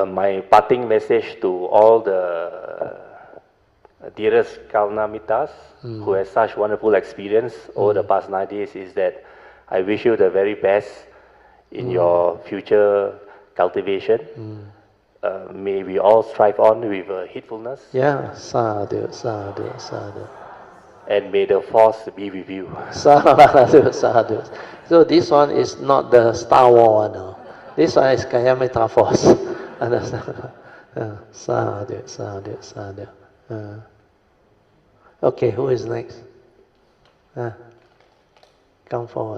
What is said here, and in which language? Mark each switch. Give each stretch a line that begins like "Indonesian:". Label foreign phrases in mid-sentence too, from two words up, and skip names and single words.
English: My parting message to all the dearest Kalyanamittas who has such wonderful experience over the past 9 days is that I wish you the very best in your future cultivation. May we all strive on with heedfulness.
Pali: Yeah, sadhu, sadhu, sadhu.
English: And may the force be with you.
Pali: Sadhu, sadhu.
English: So this one is not the Star Wars, no. This one is Kalyanamittas force. Understand?
Pali: Sadhu, sadhu, sadhu.
English: Okay, who is next? Come forward.